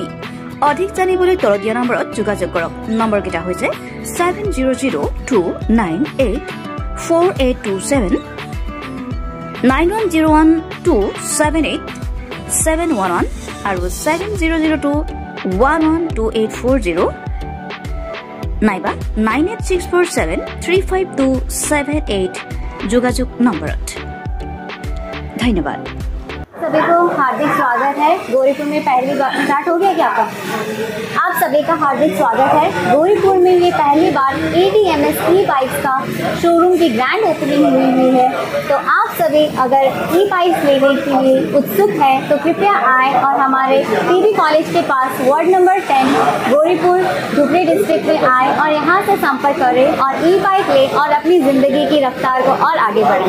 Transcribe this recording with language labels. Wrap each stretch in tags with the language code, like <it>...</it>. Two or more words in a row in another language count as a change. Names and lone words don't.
<as>অধিক জানিবলৈ তলত দিয়া নম্বৰত যোগাযোগ কৰক। নম্বৰকেইটা হৈছে 7002984827 9101278711 আৰু 7002112840 নাইবা 9864735278 যোগাযোগ নম্বৰত। ধন্যবাদ।</as> <hi>सभी को हार्दिक स्वागत है। गौरीपुर में पहली बार स्टार्ट हो गया क्या आपका? आप सभी का हार्दिक स्वागत है। गौरीपुर में ये पहली बार ADMSE बाइक्स का शोरूम की</hi> <en>grand opening</en> <hi>हुई है। तो आप सभी अगर बाइक्स लेने के लिए उत्सुक है तो कृपया आएँ और हमारे PB कॉलेज के पास</hi> <en>ward number</en> <hi>10 गौरीपुर धुबरी डिस्ट्रिक्ट में आएँ और यहाँ से संपर्क करें और बाइक लें और अपनी ज़िंदगी की रफ्तार को और आगे बढ़ाएं।</hi>